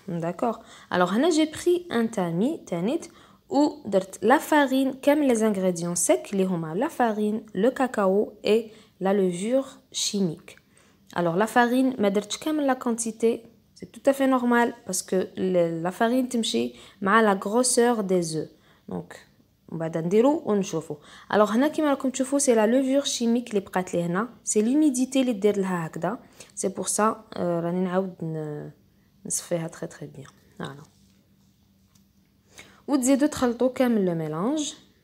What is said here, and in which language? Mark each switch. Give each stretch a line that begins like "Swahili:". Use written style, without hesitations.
Arabic: داكوغ الوغ هنا جي بري ان تامي تانيت ودرت لا فارين كامل لي انغريديون سيك اللي هما لا فارين لو كاكاو اي لا لوفور شيميك. الوغ لا فارين ما درتش كامل لا كونتيتي
French: c'est tout à fait normal parce que la farine
Arabic: تمشي مع
French: la grosseur des œufs donc
Arabic: بعد نديرو ونشوفو.
French: alors
Arabic: هنا كيما راكم تشوفوا
French: c'est la levure chimique
Arabic: اللي بقات لي هنا
French: c'est l'humidité
Arabic: اللي دير لها هكذا
French: c'est pour ça
Arabic: راني نعاود نصفيها
French: très très bien.
Arabic: voilà وتزيدوا تخلطوا كامل لو ميلانج.